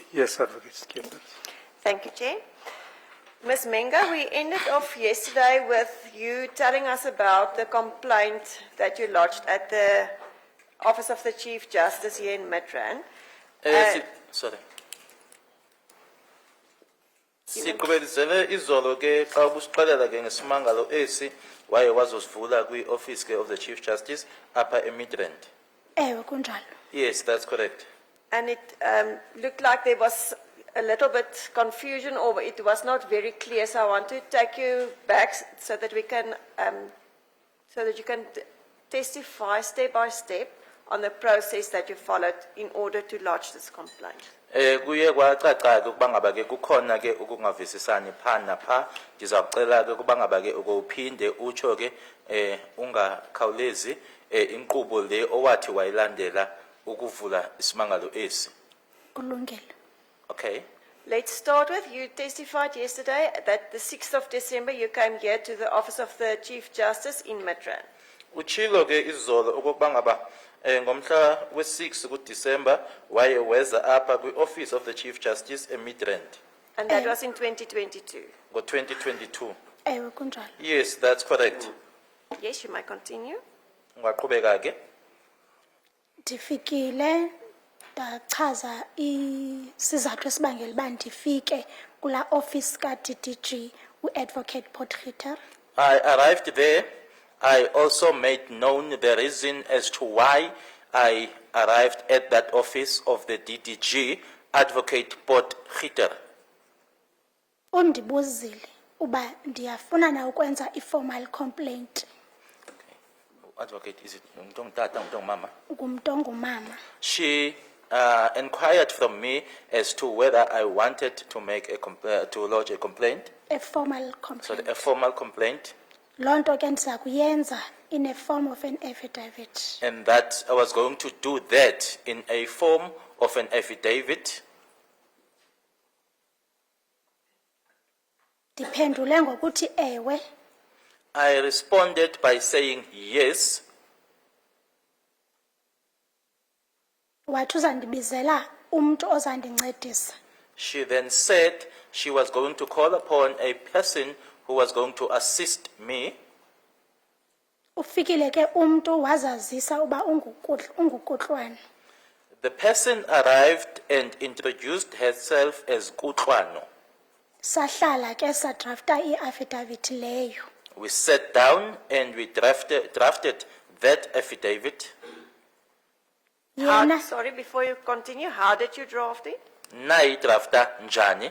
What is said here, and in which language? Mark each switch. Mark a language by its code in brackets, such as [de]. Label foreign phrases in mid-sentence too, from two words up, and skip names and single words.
[en] Yes, Advocate Skeepers. Thank you, Chair. Ms. Menga, we ended off yesterday with you telling us about the complaint that you lodged at the Office of the Chief Justice here in Midrand. Sorry. [xh] Siqhubekisele izolo ke xa ubusiqalela ke ngesimangalo esi waye wazosivula kwi-office ke of the Chief Justice upper eMidrand. Ewe kunjalo. [en] Yes, that's correct. And it looked like there was a little bit confusion or it was not very clear. So I want to take you back so that we can, so that you can testify step by step on the process that you followed in order to lodge this complaint. [xh] Kuye kwacaca ke ukuba ngaba ke kukhona ke ukungavisisani pha napha ndizawucela ke ukuba ngaba ke ukuphinde utsho ke ungakhawulezi inkqubo le owathi wayilandela ukuvula isimangalo esi. Kulungile. [en] Okay. Let's start with, you testified yesterday that the 6th of December you came here to the Office of the Chief Justice in Midrand. [xh] Uchilo ke izolo ukuba ngaba ngomhla we-6 kuDisemba waye weza apha kwi-Office of the Chief Justice eMidrand. [en] And that was in 2022. [xh] Ngo-2022. Ewe kunjalo. [en] Yes, that's correct. Yes, you might continue. [xh] Ungaqhubeka ke. Ndifikile ndachaza isizathu esibangela uba ndifike kula office ka-DDG u-Advocate Potgieter. [en] I arrived there. I also made known the reason as to why I arrived at that office of the DDG, Advocate Potgieter. [xh] Undibuzile uba ndiyafuna na ukwenza i- [en] formal complaint. Advocate, is it mama? [xh] Ngumntu ongumama. [en] She inquired from me as to whether I wanted to make to lodge a complaint. A formal complaint. Sorry, a formal complaint. [xh] Loo nto ke ndiza kuyenza [en] in a form of an affidavit. And that I was going to do that in a form of an affidavit. [xh] Ndiphendule ngokuthi ewe. [en] I responded by saying yes. [xh] Wathi uzandibizela umntu ozandincedisa. [en] She then said she was going to call upon a person who was going to assist me. [xh] Ufikile ke umntu wazazisa uba ungukutlwana. [en] The person arrived and introduced herself as Kutlwano. [xh] Sahlala ke sadrafta i-affidavit leyo. [en] We sat down and we drafted that affidavit. Sorry, before you continue, how did you draft it? [xh] Nayi drafta njani.